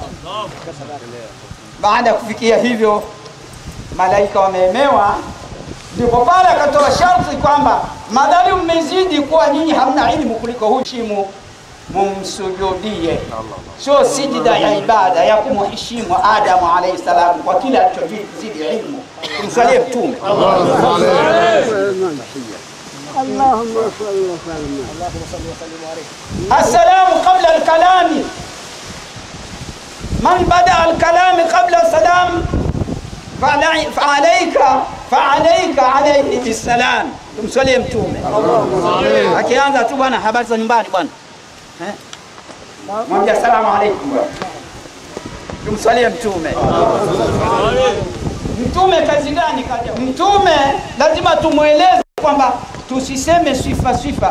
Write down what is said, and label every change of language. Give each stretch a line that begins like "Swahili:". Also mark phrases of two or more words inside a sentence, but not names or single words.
Swahili: Baada ya kufikia hivyo, malaika wameemewa, ndipo pale akatoa sharti kwamba madhali mmezidi kuwa nyinyi hamna ilmu kuliko hushimu, mumsujudie. Sio sijida ya ibada ya kumheshimu Adamu
Arabic: عليه السلام
Swahili: kwa kile alichozidi ilmu. Tumsalie Mtume.
Arabic: اللهم صل وسلم. السلام قبل الكلام. من بدأ الكلام قبل السلام فعليك عليه بالسلام.
Swahili: Tumsalie Mtume. Akianza tu bwana, habari za nyumbani bwana. Mwambie
Arabic: السلام عليكم
Swahili: bwana. Tumsalie Mtume. Mtume kazi gani kaja? Mtume lazima tumueleze kwamba tusiseme sifa.